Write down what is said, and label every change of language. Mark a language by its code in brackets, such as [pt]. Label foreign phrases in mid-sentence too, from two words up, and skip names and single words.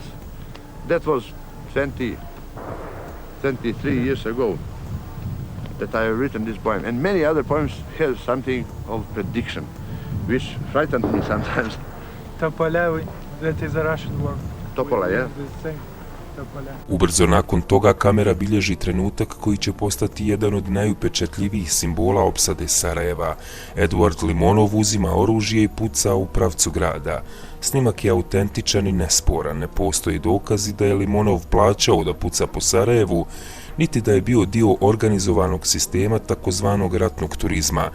[en] That was 23 years ago that I have written this poem, and many other poems have something of prediction, which frightened me sometimes. Topola, that is a Russian word. Topola, yeah? The same. Topola. [bs] Ubrzo nakon toga kamera bilježi trenutak koji će postati jedan od najupečatljivijih simbola opsade Sarajeva. Eduard Limonov uzima oružje i puca u pravcu grada. Snimak je autentičan i nesporan, ne postoji dokazi da je Limonov plaćao da puca po Sarajevu, niti da je bio dio organizovanog sistema takozvanog ratnog turizma.